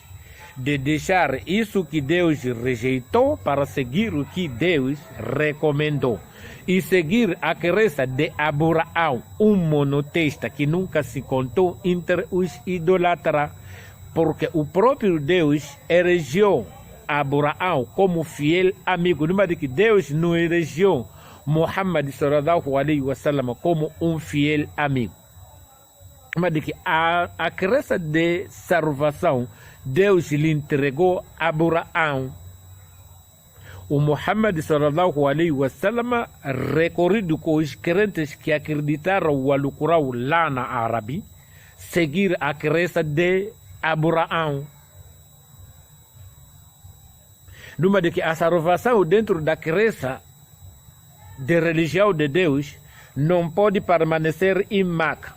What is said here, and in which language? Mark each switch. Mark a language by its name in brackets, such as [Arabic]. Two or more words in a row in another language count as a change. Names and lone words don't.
[Portuguese] De deixar isso que Deus rejeitou para seguir o que Deus recomendou. E seguir a crença de Abraão, monoteísta que nunca se contou entre os idolatras, porque o próprio Deus elegeu Abraão como fiel amigo. Numa de que Deus não elegeu Muhammad [Arabic] sallallahu alaihi wasallam [Portuguese] como fiel amigo. Numa de que a crença de salvação Deus lhe entregou a Abraão. [Arabic] O Muhammad sallallahu alaihi wasallam, [Portuguese] recorrido com os crentes que acreditaram o Alcorão lá na Árabe, seguir a crença de Abraão. Numa de que a salvação dentro da crença de religião de Deus não pode permanecer em Meca.